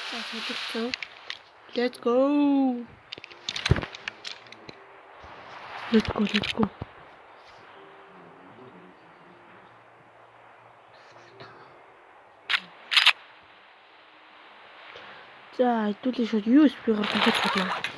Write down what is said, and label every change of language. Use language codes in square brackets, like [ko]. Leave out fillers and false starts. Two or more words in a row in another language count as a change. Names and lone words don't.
[mn] Солилцсон. [en] Let's go. Let's go. [mn] За, хэдүүлээ шууд USB-гаар дахиж болно.